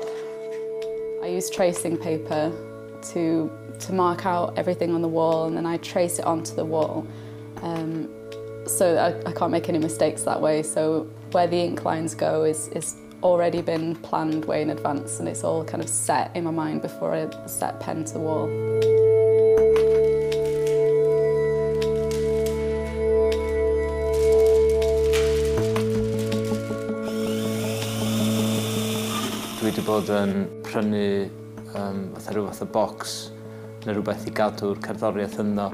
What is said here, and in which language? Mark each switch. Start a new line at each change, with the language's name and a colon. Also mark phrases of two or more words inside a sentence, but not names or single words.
English: I use tracing paper to mark out everything on the wall, and then I trace it onto the wall. So I can't make any mistakes that way, so where the ink lines go is already been planned way in advance, and it's all kind of set in my mind before I set pen to the wall.
Welsh: Dwi wedi bod yn prynu rhyw fath o bocs neu rhywbeth I gadw'r cerddoriaeth ynddo.